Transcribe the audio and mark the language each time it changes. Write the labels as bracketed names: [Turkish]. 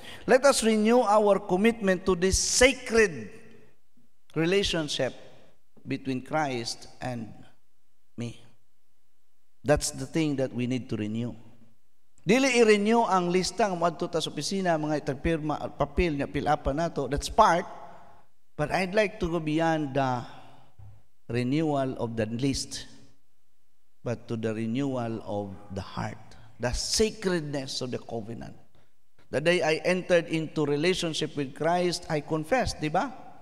[English] Let us renew our commitment to this sacred relationship between Christ and me. That's the thing that we need to renew. [Cebuano] Dili i-renew ang lista ng moadto ta sa opisina, mga itagpirma, papel nga pilapan nato. [English] That's part. But I'd like to go beyond the renewal of the list, but to the renewal of the heart, the sacredness of the covenant. The day I entered into relationship with Christ, I confessed, di ba?